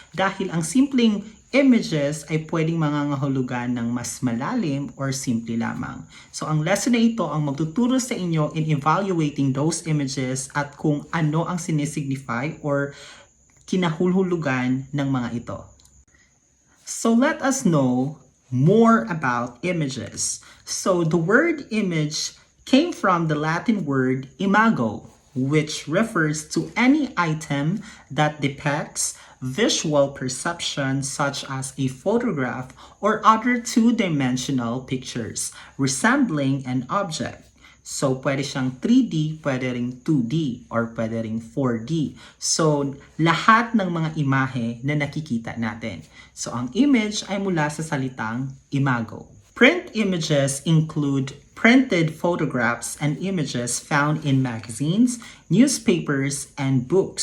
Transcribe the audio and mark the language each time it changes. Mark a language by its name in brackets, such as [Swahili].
[Filipino] Dahil ang simpleng images ay pwedeng mangangahulugan ng mas malalim or simple lamang. So ang lesson na ito ang magtuturo sa inyo [English] in evaluating those images [Filipino] at kung ano ang sinisignify or kinahulugan ng mga ito. [English] So let us know more about images. So the word image came from the Latin word imago, which refers to any item that depicts visual perception such as a photograph or other two-dimensional pictures resembling an object. [Filipino] So, pwede siyang 3D, pwede ring 2D, or pwede ring 4D. So, lahat ng mga imahe na nakikita natin. So, ang image ay mula sa salitang imago. [English] Print images include printed photographs and images found in magazines, newspapers, and books.